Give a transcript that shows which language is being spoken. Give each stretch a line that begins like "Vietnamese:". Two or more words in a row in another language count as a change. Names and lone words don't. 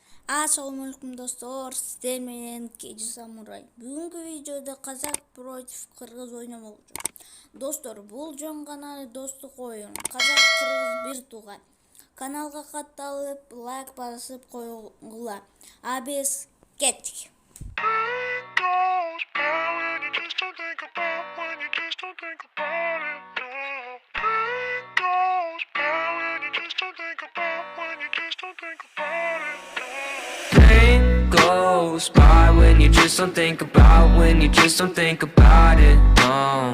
Kyrgyz: Assalamualaikum достор, сиздер менен Кежи Самурай. Бүгүнкү видеодо казак против кыргыз ойномок болчу. Достор, бул жөн гана достук оюн. Казак кыргыз бир тууган. Каналга катталып, лайк басып койгула. А биз кеттик.
English: Pain goes by when you just don't think about, when you just don't think about it, no.